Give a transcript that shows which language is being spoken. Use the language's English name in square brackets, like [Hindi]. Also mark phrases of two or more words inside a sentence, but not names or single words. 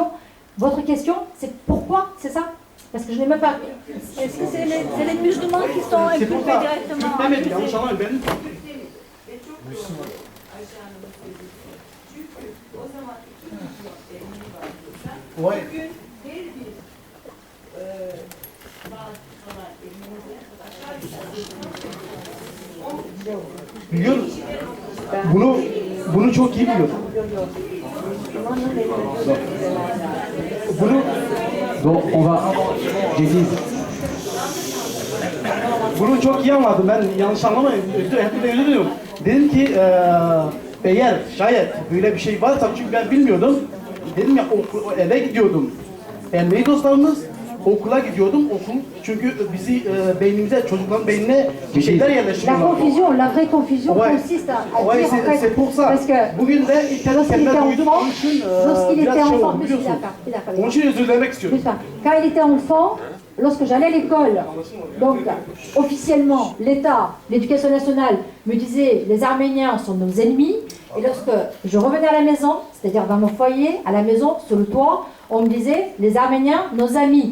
[French] Votre question, c'est pourquoi, c'est ça? Parce que je n'ai même pas... Est-ce que c'est les musulmans qui sont inculpés directement? Ouais. [Turkish] Biliyoruz. Bunu çok iyi biliyoruz. [French] Bon, on va... J'ai dit... [Turkish] Bunu çok iyi anladım. Ben yanlış anlamayın. Hepinize özür diliyorum. Dedim ki eğer şayet böyle bir şey varsa, çünkü ben bilmiyordum. Dedim ya eve gidiyordum. Ermeni dostlarımız, okula gidiyordum. Okul çünkü bizi beynimize, çocukların beynine bir şeyler [French] La [Turkish] yerleştiriyorlar. [French] confusion, la vraie confusion consiste à dire en fait, c'est pour ça. parce que [Turkish] Bugün de ilk kez [French] lorsqu'il [Turkish] kendime [French] était [Turkish] duydum. [French] enfant, [Turkish] Onun için [French] lorsqu'il était [Turkish] biraz şey [French] enfant, [Turkish] oldu, [French] je suis [Turkish] biliyorsun. [French] d'accord, [Turkish] Onun için özür dilemek istiyorum. [French] Quand il était enfant, lorsque j'allais à l'école, donc officiellement, l'État, l'éducation nationale me disait les Arméniens sont nos ennemis, et lorsque je revenais à la maison, c'est-à-dire dans mon foyer, à la maison, sur le toit, on me disait les Arméniens, nos amis.